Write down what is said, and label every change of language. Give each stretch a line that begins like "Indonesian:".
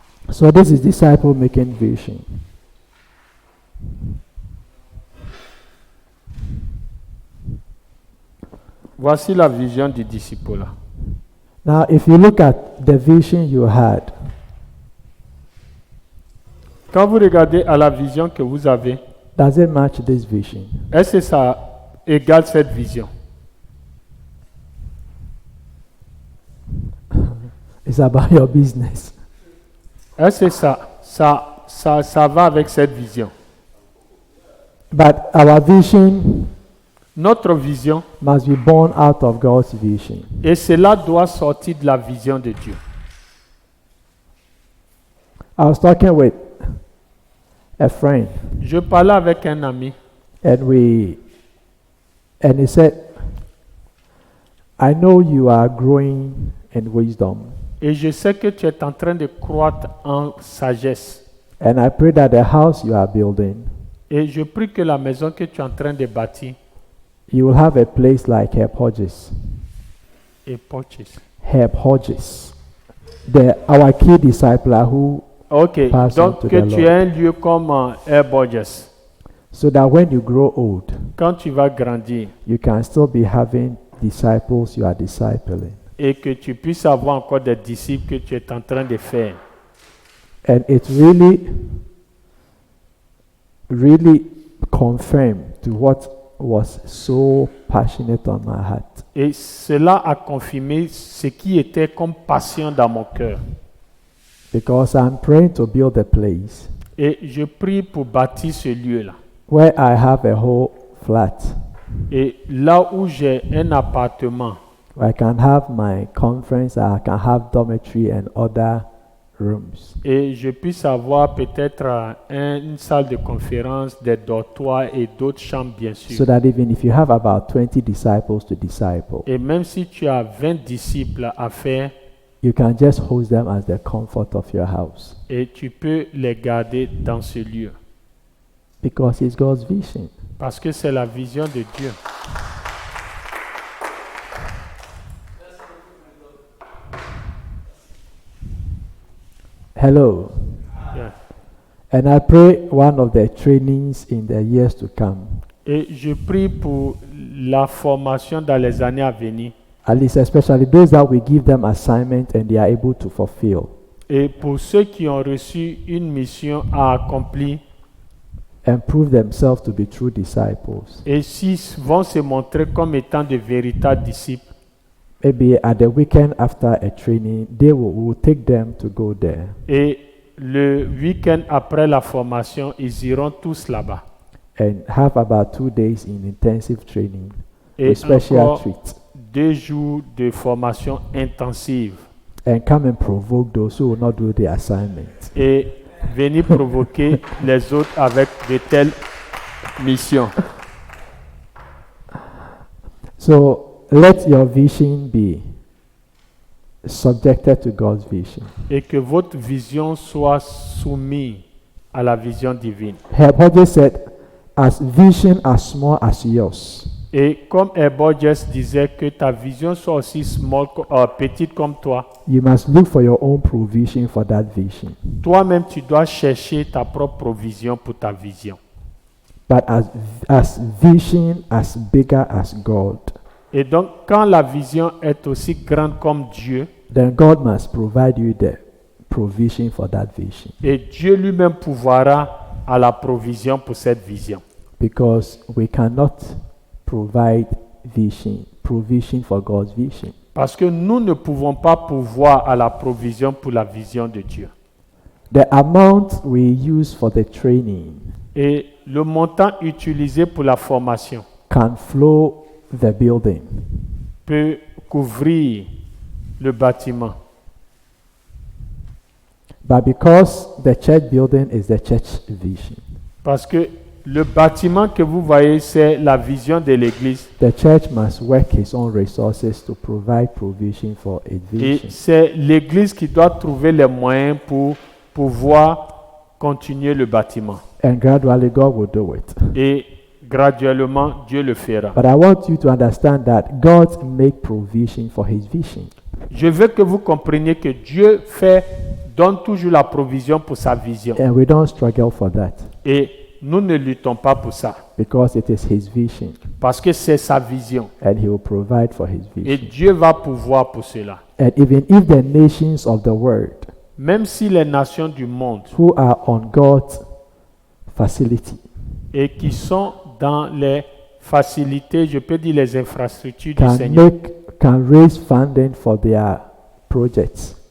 English: So this is disciple making vision.
French: Voici la vision du disciple.
English: Now, if you look at the vision you had,
French: Quand vous regardez à la vision que vous avez,
English: does it match this vision?
French: est-ce que ça égale cette vision?
English: It's about your business.
French: Est-ce que ça va avec cette vision?
English: But our vision
French: Notre vision,
English: must be born out of God's vision.
French: et cela doit sortir de la vision de Dieu.
English: I was talking with a friend,
French: Je parlais avec un ami
English: and he said, I know you are growing in wisdom,
French: et je sais que tu es en train de croître en sagesse.
English: and I pray that the house you are building,
French: Et je prie que la maison que tu es en train de bâtir
English: you will have a place like Herb Hodges.
French: et purchase.
English: Herb Hodges, our key discipler who, Ok, Pass on
French: donc
English: to
French: que
English: the
French: tu aies un lieu comme Air Borges.
English: so that when you grow old,
French: Quand tu vas grandir
English: you can still be having disciples you are discipling.
French: et que tu puisses avoir encore des disciples que tu es en train de faire.
English: And it really confirmed to what was so passionate on my heart.
French: Et cela a confirmé ce qui était comme passion dans mon cœur.
English: Because I'm praying to build a place
French: Et je prie pour bâtir ce lieu-là.
English: where I have a whole flat,
French: Et là où j'ai un appartement,
English: where I can have my conference, I can have dormitory and other rooms.
French: et je puisse avoir peut-être une salle de conférence, des dortoirs et d'autres chambres, bien
English: So
French: sûr.
English: that even if you have about 20 disciples to disciple,
French: Et même si tu as 20 disciples à faire,
English: you can just host them as the comfort of your house.
French: et tu peux les garder dans ce lieu.
English: Because it's God's vision.
French: Parce que c'est la vision de Dieu.
English: Hello. Yeah. And I pray one of the trainings in the years to come,
French: Et je prie pour la formation dans les années à venir.
English: at least especially those that we give them assignment and they are able to fulfill,
French: Et pour ceux qui ont reçu une mission à accomplir,
English: and prove themselves to be true disciples.
French: et s'ils vont se montrer comme étant de véritables disciples,
English: Maybe at the weekend after a training, we will take them to go there.
French: et le week-end après la formation, ils iront tous là-bas.
English: And have about 2 days in intensive training
French: Et
English: with special
French: encore
English: treats.
French: 2 jours de formation intensive.
English: And come and provoke those who will not do the assignment.
French: Et venir provoquer les autres avec de telles missions.
English: So let your vision be subjected to God's vision.
French: Et que votre vision soit soumise à la vision divine.
English: Herb Hodges said, as vision as small as yours,
French: Et comme Borges disait que ta vision soit aussi petite comme toi,
English: you must look for your own provision for that vision.
French: toi-même tu dois chercher ta propre provision pour ta vision.
English: But as vision as bigger as God,
French: Et donc quand la vision est aussi grande comme Dieu,
English: then God must provide you the provision for that vision.
French: et Dieu lui-même pourvoira à la provision pour cette vision.
English: Because we cannot provide provision for God's vision.
French: Parce que nous ne pouvons pas pourvoir à la provision pour la vision de Dieu.
English: The amount we use for the training
French: Et le montant utilisé pour la formation
English: can flow the building,
French: peut couvrir le bâtiment.
English: but because the church building is the church vision,
French: Parce que le bâtiment que vous voyez, c'est la vision de l'église.
English: The church must work its own resources to provide provision for its
French: Et
English: vision.
French: c'est l'église qui doit trouver les moyens pour pouvoir continuer le bâtiment.
English: And gradually God will do it.
French: Et graduellement, Dieu le fera.
English: But I want you to understand that God make provision for his vision.
French: Je veux que vous compreniez que Dieu donne toujours la provision pour sa vision.
English: And we don't struggle for that
French: Et nous ne luttons pas pour ça.
English: because it is his vision
French: Parce que c'est sa vision.
English: and he will provide for his
French: Et
English: vision.
French: Dieu va pouvoir pour cela.
English: And even if the nations of the world
French: Même si les nations du monde
English: who are on God's facility
French: et qui sont dans les facilités, je peux dire les infrastructures du Seigneur,
English: can raise funding for their projects